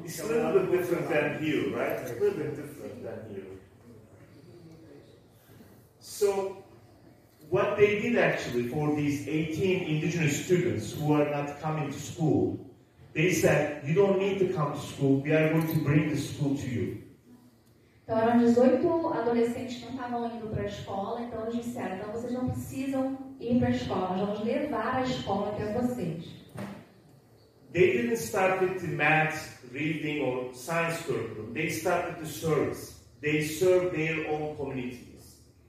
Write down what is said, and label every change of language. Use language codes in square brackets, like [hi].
[en] It's a little bit different than here, right? It's a little bit different than here. So, what they did actually for these 18 indigenous students who are not coming to school, they said, you don't need to come to school, we are going to bring the school to you. [pt] Então eram 18 adolescentes que não estavam indo para a escola, então eles disseram, então vocês não precisam ir para a escola, nós vamos levar a escola até vocês. [en] They didn't start with the math, reading or science curriculum, they started the service. They served their own communities.